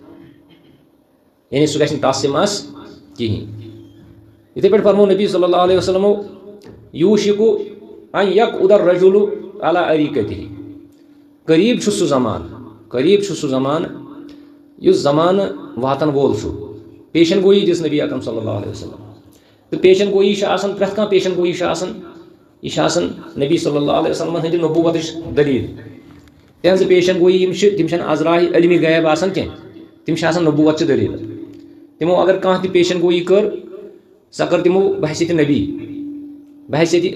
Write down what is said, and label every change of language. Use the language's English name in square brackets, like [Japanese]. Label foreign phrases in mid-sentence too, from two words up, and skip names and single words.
[Kashmiri] یعنی سُہ گژھِ نہٕ ٹس مس کہیٖنۍ یِتھے پٲٹھۍ فرمو نبی [Arabic] صلی اللہ علیہ وسلم یوشکو ان یقعد الرجل علی اریکتہ [Kashmiri] قریب چھُ سُہ زمان یُس زمانہ واتن وول چھُ پیشن گوئی دِژ نبی اکرم [Arabic] صلی اللہ علیہ وسلم [Kashmiri] تو پیشن گوئی چھِ آسان پرٛٮ۪تھ کانٛہہ پیشن گوئی چھِ آسان یہ چھِ آسان نبی [Arabic] صلی اللہ علیہ وسلم [Kashmiri] ہٕنٛدِ نبوتٕچ دلیٖل تہنٛزٕ پیشن گوئی یم چھِ تِم چھنہٕ عذراہِ علمِ غیب آسان کینٛہہ تِم چھِ آسان نبوتچہِ دلیٖل تِمو اگر کانٛہہ تہِ پیشن گوئی کٔر سۄ کٔر تِمو بحثیتِ نبی بحثیتِ